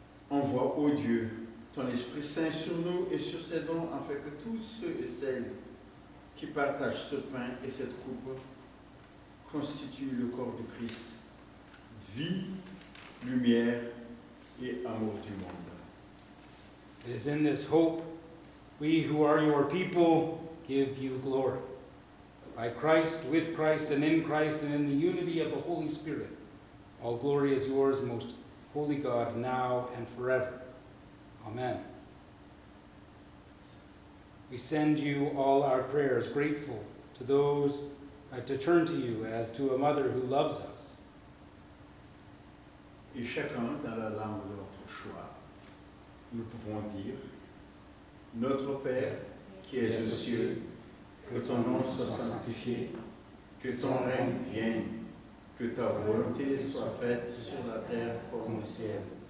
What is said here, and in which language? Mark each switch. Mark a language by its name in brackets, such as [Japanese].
[French] Envoie, ô Dieu, ton Esprit Saint sur nous et sur ces dons, afin que tous ceux et celles qui partagent ce pain et cette coupe constituent le corps de Christ, vie, lumière et amour du monde. [English] It is in this hope we who are your people give you glory. By Christ, with Christ, and in Christ, and in the unity of the Holy Spirit, all glory is yours, most holy God, now and forever. Amen. We send you all our prayers, grateful to those to turn to you as to a mother who loves us. [French] Et chacun, dans la langue de notre choix, nous pouvons dire « Notre Père, qui es aux cieux, que ton nom soit sanctifié, que ton règne vienne, que ta volonté soit faite sur la terre comme au ciel.